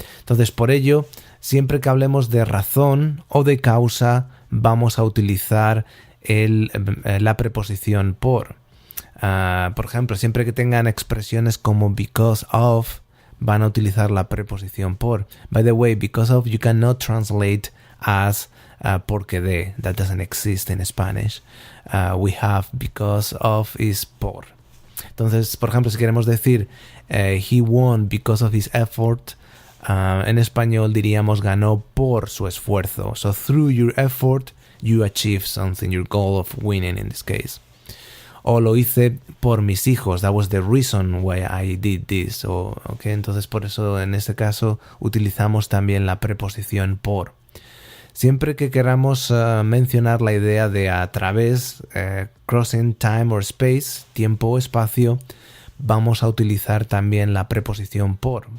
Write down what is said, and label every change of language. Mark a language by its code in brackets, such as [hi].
[es] Entonces, por ello, siempre que hablemos de razón o de causa, vamos a utilizar la preposición por. Por ejemplo, siempre que tengan expresiones como because of, van a utilizar la preposición por. [en] By the way, because of you cannot translate as [es] porque de. [en] That doesn't exist in Spanish. We have because of is por. [es] Entonces, por ejemplo, si queremos decir [en] he won because of his effort, [es] en español diríamos ganó por su esfuerzo. [en] So through your effort, you achieve something, your goal of winning in this case. [es] O lo hice por mis hijos, [en] that was the reason why I did this. [es] Entonces, por eso en este caso utilizamos también la preposición por. Siempre que queramos mencionar la idea de a través, [en] crossing time or space, [es] tiempo o espacio, vamos a utilizar también la preposición por.